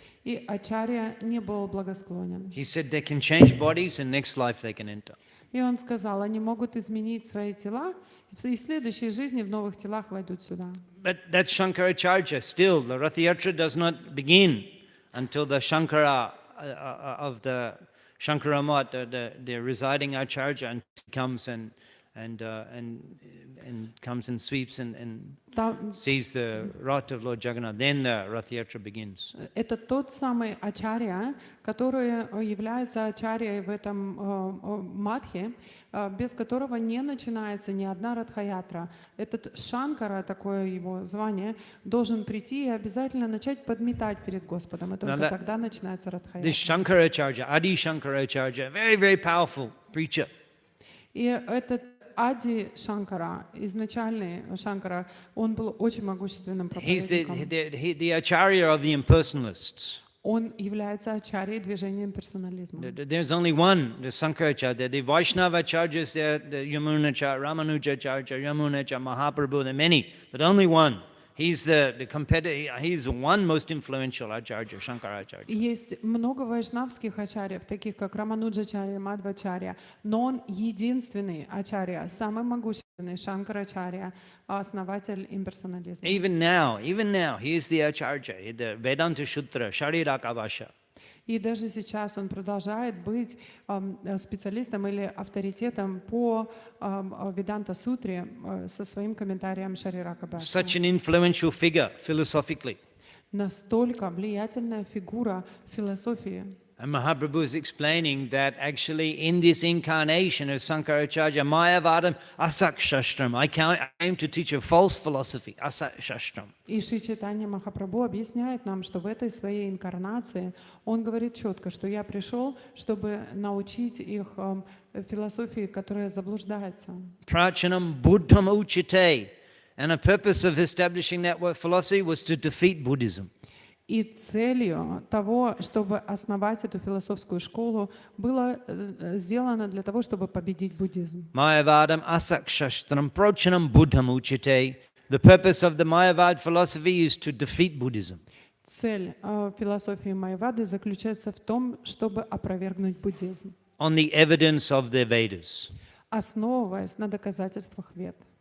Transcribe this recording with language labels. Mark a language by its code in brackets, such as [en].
[ru] И ачарья не был благосклонен. [en] He said they can change bodies and next life they can enter. [ru] И он сказал, они могут изменить свои тела, и в следующей жизни в новых телах войдут сюда. [en] But that Shankaracharya, still, the Rath Yatra does not begin until the Shankara of the Shankara Mat, the residing Acharya, comes and and comes and sweeps and [ru] Там [en] sees the Rath of Lord Jagannath. Then the Rath Yatra begins. [ru] это тот самый ачарья, который является ачарьей в этом матхе, без которого не начинается ни одна радха-ятра. Этот Шанкара, такое его звание, должен прийти и обязательно начать подметать перед Господом. И только тогда начинается радха-ятра. [en] This Shankaracharya, Adi Shankaracharya, very, very powerful preacher. [ru] И этот Ади Шанкара, изначальный Шанкара, он был очень могущественным [en] He's [ru] проповедником. [en] the acharya of the impersonalists. [ru] Он является ачарьей движения имперсонализма. [en] There's only one, the Sankaracharya. The Vaishnavacharyas, the Yamunacharya, Ramanujacharya, Yamunacharya, Mahaprabhu, there are many, but only one. He's the competitor. He's the one most influential acharya, Shankaracharya. [ru] Есть много вайшнавских ачарьев, таких как Рамануджачарья, Мадхвачарья, но он единственный ачарья, самый могущественный Шанкарачарья, основатель имперсонализма. [en] Even now, he is the acharya, the Vedanta Sutra, Sharirakavasha. [ru] И даже сейчас он продолжает быть специалистом или авторитетом по Веданта-сутре со своим комментарием Шарирака Бхаши. [en] Such an influential figure philosophically. [ru] Настолько влиятельная фигура в философии. [en] And Mahaprabhu is explaining that actually in this incarnation of Sankaracharya, [sa] Mayavadam Asak Shastram, [en] I came to teach a false philosophy, Asak Shastram. [ru] И Шри Чайтанья Махапрабху объясняет нам, что в этой своей инкарнации он говорит четко, что я пришел, чтобы научить их философии, которая заблуждается. [sa] Prachanam Buddham Uchite. [en] And the purpose of establishing that philosophy was to defeat Buddhism. [ru] И целью того, чтобы основать эту философскую школу, было сделано для того, чтобы победить буддизм. [sa] Mayavadam asakshastram prochanam buddham uchite. [en] The purpose of the Mayavad philosophy is to defeat Buddhism. [ru] Цель философии Майявады заключается в том, чтобы опровергнуть буддизм, [en] On the evidence of the Vedas. [ru] основываясь на доказательствах Вед.